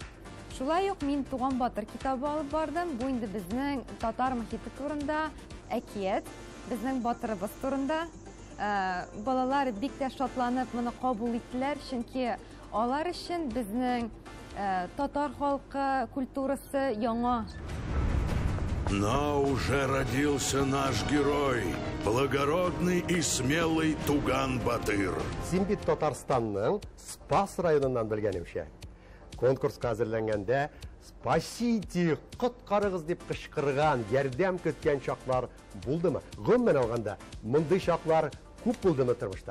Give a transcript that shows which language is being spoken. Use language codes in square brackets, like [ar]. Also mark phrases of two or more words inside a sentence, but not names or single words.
[tt] Шулай ук мин Туган Батыр китабы алып бардым. Бу инде безнең татар мөхите турында әкият, безнең батырыбыз турында. Балалар бик тә шатланып моны кабул иттеләр, чөнки алар өчен безнең татар халкы культурасы яңа. [ru] Но уже родился наш герой, благородный и смелый Туган Батыр. [tt] Син бит Татарстанның Спас районыннан белгәнемчә. Конкурска әзерләнгәндә «Спасите, коткарыгыз» дип кычкырган, ярдәм көткән чаклар булдымы? Гомумән алганда, мондый чаклар күп булдымы тормышта?